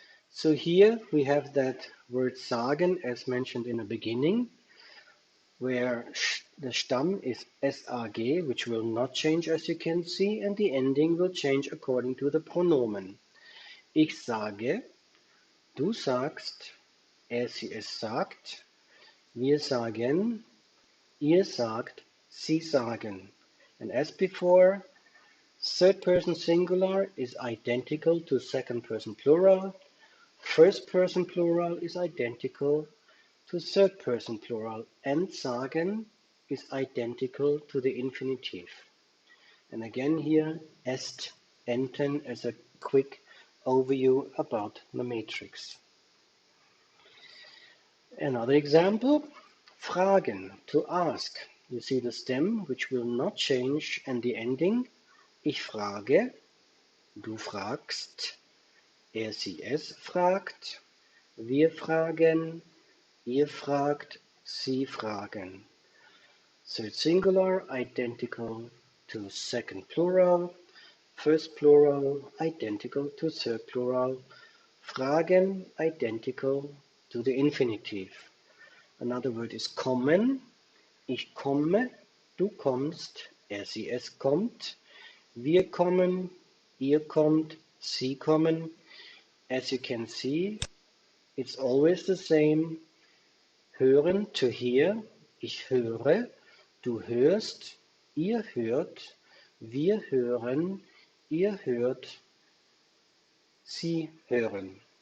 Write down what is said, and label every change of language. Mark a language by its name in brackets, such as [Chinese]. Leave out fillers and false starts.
[English] So here we have that word sagen as mentioned in the beginning, where the Stamm is SAG, which will not change as you can see, and the ending will change according to the pronomen. [German] Ich sage, du sagst, er, sie, es sagt, wir sagen, ihr sagt, sie sagen. [English] And as before, third person singular is identical to second person plural. First person plural is identical to third person plural, and sagen is identical to the infinitive. And again here, est, enten as a quick overview about the matrix. Another example, fragen, to ask. You see the stem, which will not change, and the ending, [German] ich frage, du fragst, er, sie, es fragt, wir fragen, ihr fragt, sie fragen. [English] Third singular identical to second plural, first plural identical to third plural, fragen identical to the infinitive. Another word is kommen. [German] Ich komme, du kommst, er, sie, es kommt, wir kommen, ihr kommt, sie kommen. [English] As you can see, it's always the same. [German] Hören, [English] to hear, [German] ich höre, du hörst, ihr hört, wir hören, ihr hört, sie hören.